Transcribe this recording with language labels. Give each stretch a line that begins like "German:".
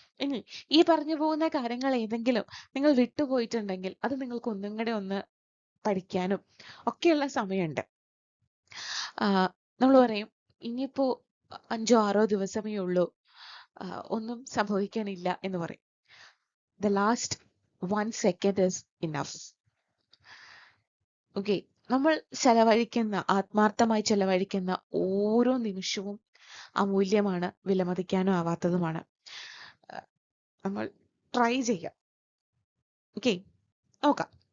Malayalam: ഇനി ഈ പറഞ്ഞു പോകുന്ന കാര്യങ്ങൾ ഏതെങ്കിലും നിങ്ങൾ വിട്ടുപോയിട്ടുണ്ടെങ്കിൽ അത് നിങ്ങൾക്ക് ഒന്നും കൂടെ ഒന്ന് പഠിക്കാനും ഒക്കെയുള്ള സമയമുണ്ട്. നമ്മൾ പറയും ഇനിയിപ്പോ 5-6 ദിവസമേ ഉള്ളൂ, ഒന്നും സംഭവിക്കാനില്ല എന്ന് പറയും.
English: The last 1 second is enough.
Malayalam: Okay, നമ്മൾ ആത്മാർത്ഥമായി ചെലവഴിക്കുന്ന ഓരോ നിമിഷവും അമൂല്യമാണ്, വിലമതിക്കാനും ആവാത്തതുമാണ്. നമ്മൾ ട്രൈ ചെയ്യാം. ഓക്കെ, നോക്കാം.